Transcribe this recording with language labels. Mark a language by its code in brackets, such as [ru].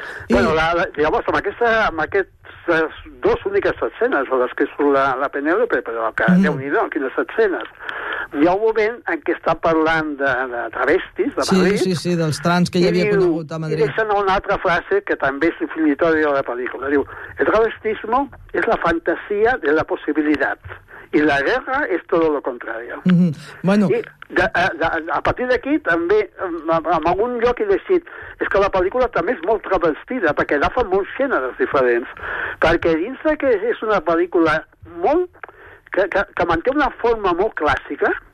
[ca] Llavors amb aquest les dues úniques escenes a les que surt la Penélope, però que déu-n'hi-do, quines escenes. Hi ha un moment en què està parlant de travestis, de Madrid. Sí, dels trans que hi havia conegut a Madrid. I deixen una altra frase que també és definitòria de la pel·lícula. [es] Diu, el travestismo es la fantasía de la posibilidad y la guerra es todo lo contrario. Bueno... [ca] I, a partir d'aquí també en algun lloc he llegit és que la pel·lícula també és molt travestida perquè agafa molts gèneres diferents, perquè dins que és una pel·lícula molt que manté una forma molt clàssica